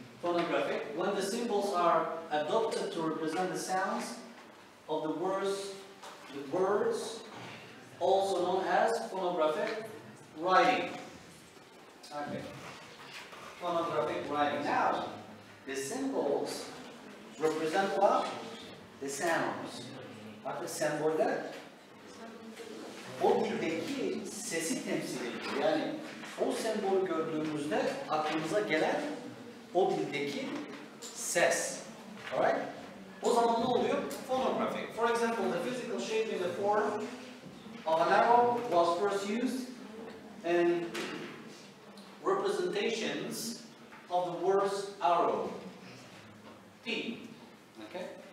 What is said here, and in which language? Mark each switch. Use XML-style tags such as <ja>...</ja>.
<en>Phonographic, when the symbols are adopted to represent the sounds of the words, also known as phonographic writing. Okay. Phonographic writing. Now, the symbols represent what? The sounds.</en> <tr>Bakın semboller o dildeki sesi temsil ediyor. Yani o sembolü gördüğümüzde aklımıza gelen o dildeki ses.</tr> <en>Alright?</en> <tr>O zaman ne oluyor? Phonographic.</tr> <en>For example, the physical shape in the form of an arrow was first used in representations of the words arrow. T. Okay?</en>